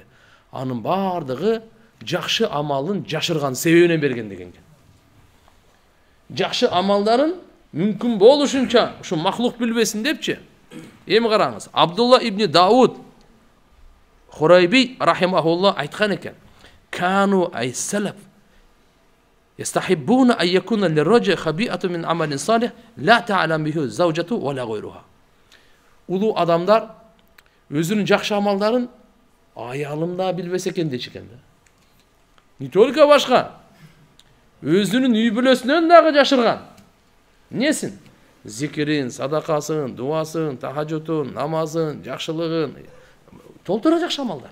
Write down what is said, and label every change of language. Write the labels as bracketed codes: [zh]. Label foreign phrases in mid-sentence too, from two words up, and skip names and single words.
[ky] Анын бардыгы жакшы амалын жашырган себебинен берген деген. Жакшы амалдарын мүмкүн болушунча ушу махлук билбесин депчи. Эми караңыз, Абдулла ибн Дауд Хурайби рахимахулла айткан экен. [ar] كانوا أي السلف يستحبون أن يكون للرجل خبيئة من عمل صالح لا تعلم به زوجته و لا غيرها. [ky] Улуу адамдар өзүнүн жакшы амалдарын аялым да билбесе экен дечкен да. [ru] Не только [ky] башка, өзүнүн үй бүлөсүнөн дагы жашырган. Несин? Зикирин, садакасын, дуасын, тахажжутун, намазын, жакшылыгын толтура жакшы амалдар.